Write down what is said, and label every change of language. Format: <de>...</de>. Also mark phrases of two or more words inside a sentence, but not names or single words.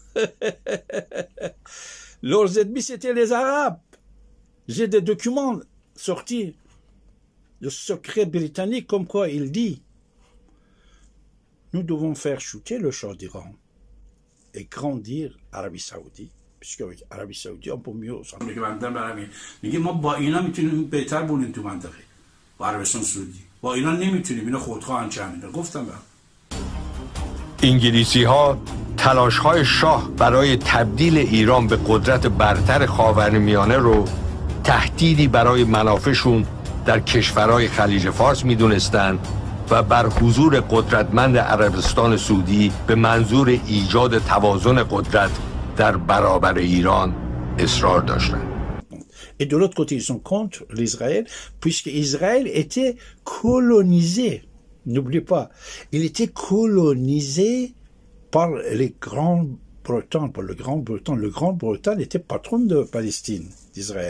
<fr>Leurs ennemis, c'était les Arabes. J'ai des documents sortis de secret britannique comme quoi il dit nous devons faire chuter le Shah d'Iran et grandir Arabie Saoudite, puisque avec Arabie Saoudite on peut mieux</fr> <fa>انگلیسی ها تلاش های شاه برای تبدیل ایران به قدرت برتر خاورمیانه رو تهدیدی برای منافعشون در کشورهای خلیج فارس میدونستند و بر حضور قدرتمند عربستان سعودی به منظور ایجاد توازن قدرت در برابر ایران اصرار داشتند.</fa> <fr>Et de l'autre côté, ils sont contre l'Israël, puisque Israël était colonisé. N'oubliez pas, il était colonisé par les Grands-Bretons, par le Grand-Bretagne. Le Grand-Bretagne était patron de Palestine, d'Israël.</fr>